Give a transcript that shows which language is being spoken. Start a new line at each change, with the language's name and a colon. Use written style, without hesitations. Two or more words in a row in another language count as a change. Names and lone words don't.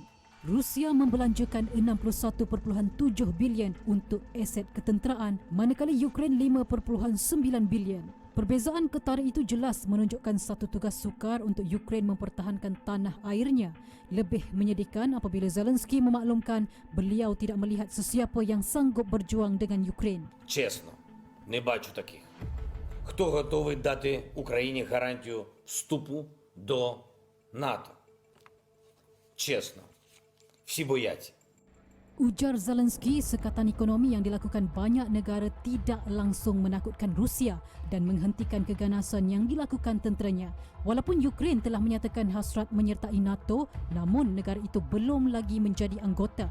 Malay: Rusia membelanjakan 61.7 bilion untuk aset ketenteraan manakala Ukraine 5.9 bilion. Perbezaan ketara itu jelas menunjukkan satu tugas sukar untuk Ukraine mempertahankan tanah airnya. Lebih menyedihkan apabila Zelensky memaklumkan beliau tidak melihat sesiapa yang sanggup berjuang dengan Ukraine.
Ukrainian: Чесно, не бачу таких. Хто готовий дати Україні гарантію вступу до НАТО? Чесно, всі бояться.
Malay: Ujar Zelensky, sekatan ekonomi yang dilakukan banyak negara tidak langsung menakutkan Rusia dan menghentikan keganasan yang dilakukan tenteranya. Walaupun Ukraine telah menyatakan hasrat menyertai NATO, namun negara itu belum lagi menjadi anggota.